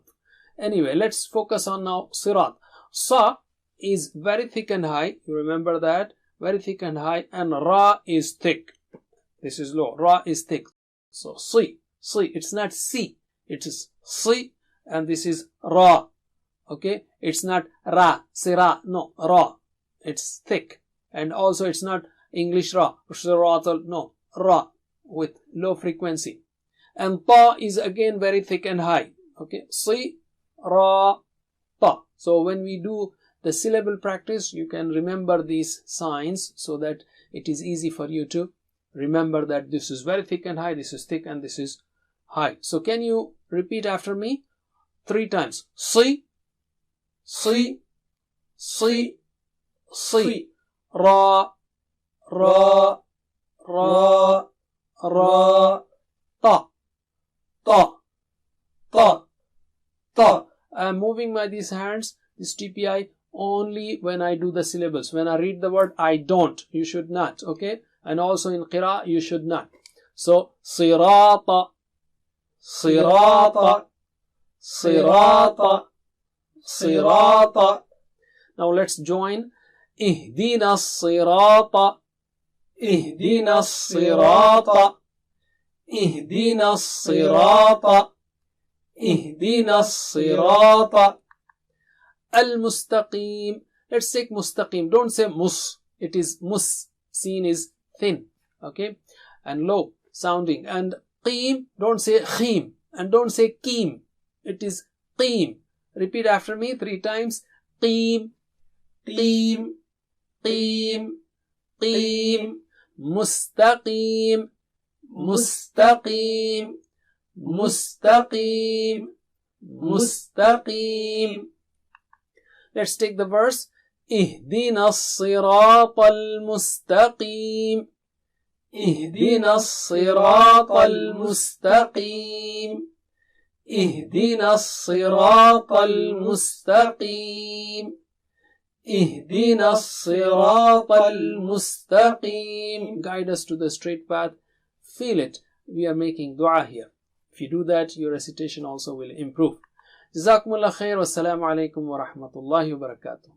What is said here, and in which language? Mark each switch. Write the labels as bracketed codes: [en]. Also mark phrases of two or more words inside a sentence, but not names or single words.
[en] Anyway, let's focus on now sirat. Sa is very thick and high, you remember that, very thick and high, and Ra is thick. This is low, Ra is thick. So Si, it's not Si, it is Si, and this is Ra. Okay, it's not ra, sira, no, ra. It's thick. And also it's not English ra, no, ra, with low frequency. And ta is again very thick and high. Okay, si, ra, ta. So when we do the syllable practice, you can remember these signs so that it is easy for you to remember that this is very thick and high, this is thick and this is high. So can you repeat after me 3 times? Si, Si, Si, Si, Ra, Ra, Ra, Ra, Ta, Ta, Ta, Ta. I am moving by these hands, this TPI, only when I do the syllables. When I read the word, I don't. You should not. Okay? And also in Qira, you should not. So, [ar] صراط، صراط، صراط، صراط. [en] Now let's join. [ar] اهدنا الصراط. اهدنا الصراط. اهدنا الصراط. اهدنا الصراط. المستقيم. [en] Let's take mustaqim. Don't say mus. It is mus. Seen is thin. Okay. And low sounding. And qim. Don't say khim. And don't say kim. It is qim. Repeat after me 3 times. [ar] قيم، قيم، قيم، قيم. مستقيم، مستقيم، مستقيم، مستقيم. [en] Let's take the verse. [ar] اهدنا الصراط المستقيم. اهدنا الصراط المستقيم. اهدنا الصراط المستقيم. اهدنا الصراط المستقيم. [en] Guide us to the straight path. Feel it. We are making dua here. If you do that, your recitation also will improve. [ar] جزاكم الله خير. والسلام عليكم ورحمة الله وبركاته.